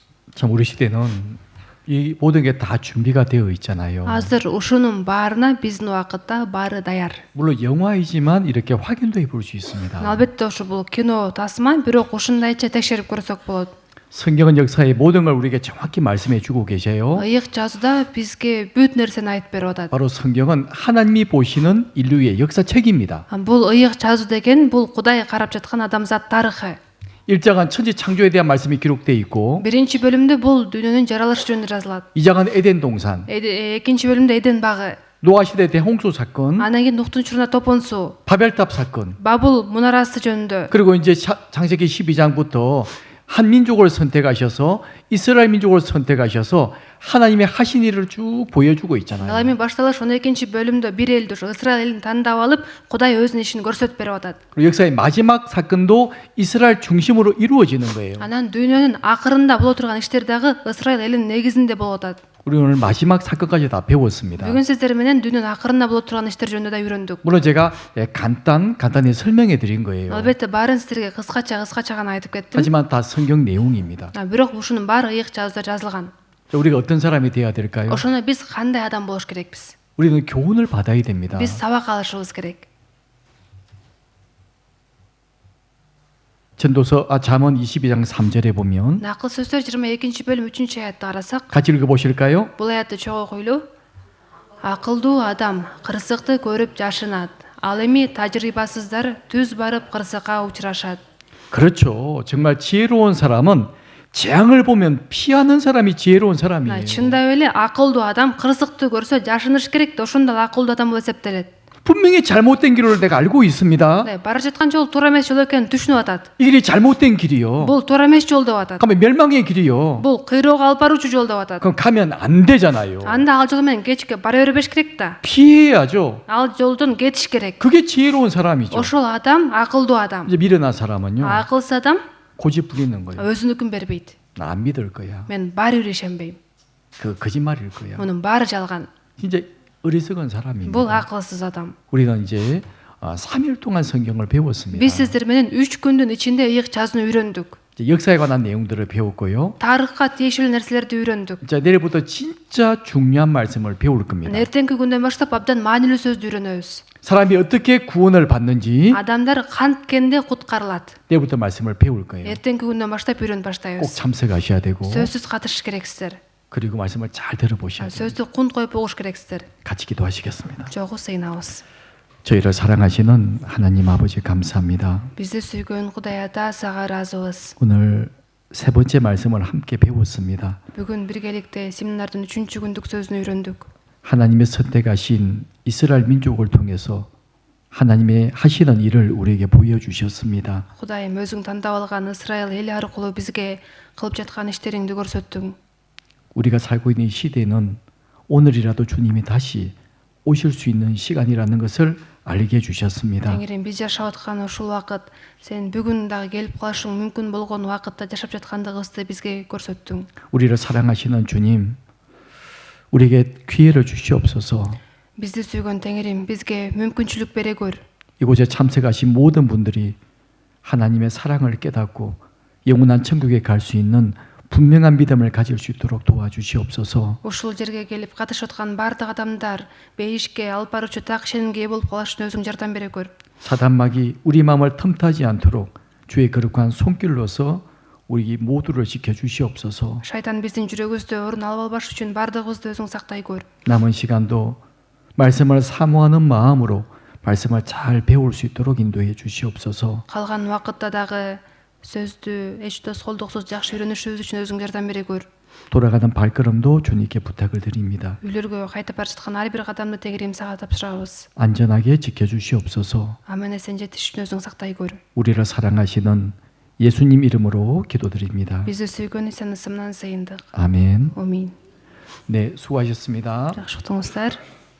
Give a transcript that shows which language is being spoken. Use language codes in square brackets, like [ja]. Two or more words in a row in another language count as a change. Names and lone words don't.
[ko] 참 우리 시대는 이 모든 게 다 준비가 되어 있잖아요. [ky] Азыр ушунун баарына биздин убакытта баары даяр. [ko] 물론 영화이지만 이렇게 확인도 해볼 수 있습니다. [ky] Албетте ушу бул кино тасма, бирок ушундайча текшерип көрсөк болот. [ko] 성경은 역사의 모든 걸 우리에게 정확히 말씀해 주고 계세요. [ky] Ыйык жазууда бизге бүт нерсени айтып берип атат. [ko] 바로 성경은 하나님이 보시는 인류의 역사책입니다. [ky] Бул ыйык жазуу деген бул Кудай карап жаткан адамзат тарыхы. [ko] 1장은 천지 창조에 대한 말씀이 기록되어 있고 [ky] Биринчи бөлүмдө бул дүйнөнүн жаралышы жөнүндө жазылат. [ko] 2장은 에덴 동산, [ky] Экинчи бөлүмдө Эден багы. [ko] 노아 시대 대홍수 사건, [ky] Анан кийин Нухтун чурунда топон суу, [ko] 바벨탑 사건, [ky] Бабул 문арасы жөнүндө. [ko] 그리고 이제 창세기 12장부터 한 민족을 선택하셔서 이스라엘 민족을 선택하셔서 하나님의 하신 일을 쭉 보여주고 [ky] Ал [ko] 있잖아요. [ky] эми башталыш 12-чи бөлүмдө бир элди ушу Исраил элин тандап алып, Кудай өзүнүн ишин көрсөтүп берип атат. [ko] 그리고 역사의 마지막 사건도 이스라엘 중심으로 이루어지는 거예요. [ky] Анан дүйнөнүн акырында боло турган иштер дагы Исраил элинин негизинде болуп атат. [ko] 우리 오늘 마지막 사건까지 다 배웠습니다. [ky] Бүгүн сиздер менен дүйнөнүн акырында боло турган иштер жөнүндө да үйрөндүк. [ko] 물론 제가 간단히 설명해 드린 거예요. [ky] Албетте баарын сиздерге кыскача гана айтып кеттим. [ko] 하지만 다 성경 내용입니다. [ky] Бирок ушунун баары ыйык жазууда жазылган. [ko] 자, 우리가 어떤 사람이 돼야 될까요? [ky] Ошону биз кандай адам болуш керекпиз? [ko] 우리는 교훈을 받아야 됩니다. [ky] Биз сабак алышыбыз керек. [ko] 잠언 22장 3절에 보면 [ky] Накыл сөздөр 22-чи бөлүм 3-чү аятты карасак, [ko] 같이 읽어 보실까요? [ky] бул аятты чогуу окуйлу. Акылдуу адам кырсыкты көрүп жашынат. Ал эми тажрыйбасыздар түз барып кырсыкка учурашат. [ko] 그렇죠. 정말 지혜로운 사람은 재앙을 보면 피하는 사람이 지혜로운 사람이에요. [ky] Чындап эле акылдуу адам кырсыкты көрсө жашыныш керек да, ошондо акылдуу адам болуп эсептелет. [ko] 분명히 잘못된 길을 내가 알고 있습니다. [ky] Бара жаткан жол туура эмес жол экенин түшүнүп атат. [ko] 이 길이 잘못된 길이요. [ky] Бул туура эмес жол деп атат. [ko] 그러면 멸망의 길이요. [ky] Бул кыйроого алып баруучу жол деп атат. [ko] 그럼 가면 안 되잖아요. [ky] Анда ал жол менен кечке бара бербеш керек да. [ko] 피해야죠. [ky] Ал жолдон кетиш керек. [ko] 그게 지혜로운 사람이죠. [ky] Ошол адам акылдуу адам. [ko] 이제 미련한 사람은요. [ky] Акылсыз адам [ko] 고집 부리는 거예요. [ky] өзүнүкүн бербейт. [ko] 나 안 믿을 거야. [ky] Мен баары бир ишенбейм. [ko] 그 거짓말일 거야. [ky] Мунун баары жалган. [ko] 진짜 어리석은 사람입니다. [ky] Бул акылсыз адам. [ko] 우리는 이제 3일 동안 성경을 배웠습니다. [ky] Биз сиздер менен 3 күндүн ичинде ыйык жазууну үйрөндүк. [ko] 이제 역사에 관한 내용들을 배웠고요. [ky] Тарыхка тиешелүү нерселерди үйрөндүк. [ko] 자, 내일부터 진짜 중요한 말씀을 배울 겁니다. [ky] Эртеңки күндөн баштап абдан маанилүү сөздү үйрөнөбүз. [ko] 사람이 어떻게 구원을 받는지 [ky] Адамдар канткенде куткарылат. [ko] 내일부터 말씀을 배울 거예요. [ky] Эртеңки күндөн баштап үйрөнүп [ko] 꼭 [ky] баштайбыз. [ko] 참석하셔야 되고 [ky] Сөзсүз катышыш керексиздер. [ko] 그리고 말씀을 잘 들어보셔야 돼요. [ky] Сөздү кунт коюп угуш керексиздер. [ko] 같이 기도하시겠습니다. [ky] Жогу сыйынабыз. [ko] 저희를 사랑하시는 하나님 아버지 감사합니다. [ky] Бизди сүйгөн Кудай Ата, сага ыраазыбыз. [ko] 오늘 세 번째 말씀을 함께 배웠습니다. [ky] Бүгүн биргеликте семинардын 3-чү күндүк сөзүн үйрөндүк. [ko] 하나님의 선택하신 이스라엘 민족을 통해서 하나님의 하시는 일을 우리에게 보여주셨습니다. [ky] Кудайым өзүң тандап алган Исраил эли аркылуу бизге кылып жаткан иштериңди көрсөттүң. [ko] 우리가 살고 있는 시대는 오늘이라도 주님이 다시 오실 수 있는 시간이라는 것을 알게 해주셨습니다. [ky] Теңирим, биз жашап аткан ушул убакыт сен бүгүн дагы келип калышың мүмкүн болгон убакытта жашап жаткандыгыбызды бизге көрсөттүң. [ko] 우리를 사랑하시는 주님, 우리에게 기회를 주시옵소서. [ky] Бизди сүйгөн Теңирим, бизге мүмкүнчүлүк бере көр. [ko] 이곳에 참석하신 모든 분들이 하나님의 사랑을 깨닫고 영원한 천국에 갈 수 있는 분명한 믿음을 가질 수 있도록 도와주시옵소서. [ky] Ушул жерге келип катышып аткан бардык адамдар бейишке алып баруучу так ишенимге ээ болуп калыш үчүн өзүң жардам бере көр. [ko] 사단막이 우리 마음을 틈타지 않도록 주의 거룩한 손길로서 우리 모두를 지켜주시옵소서. [ky] Шайтан биздин жүрөгүбүздө орун алып албаш үчүн бардыгыбызды өзүң сактай көр. [ko] 남은 시간도 말씀을 사모하는 마음으로 말씀을 잘 배울 수 있도록 인도해 주시옵소서. [ky] Калган убакытта дагы сөздү эч тоскоолдуксуз жакшы үйрөнүшүбүз үчүн өзүң жардам бере көр. [ko] 돌아가는 발걸음도 주님께 부탁을 드립니다. [ky] Үйлөргө кайтып бара жаткан ар бир кадамды Теңирим сага тапшырабыз. [ko] 안전하게 지켜주시옵소서. [ky] Аман эсен жетиш үчүн өзүң сактай көр. [ko] 우리를 사랑하시는 예수님 이름으로 기도드립니다. [ky] Бизди сүйгөн Исанын ысымынан сыйындык. [ko] 아멘. [ky] Амин. [ko] 네, 수고하셨습니다. [ky] Жакшы уктуңуздар.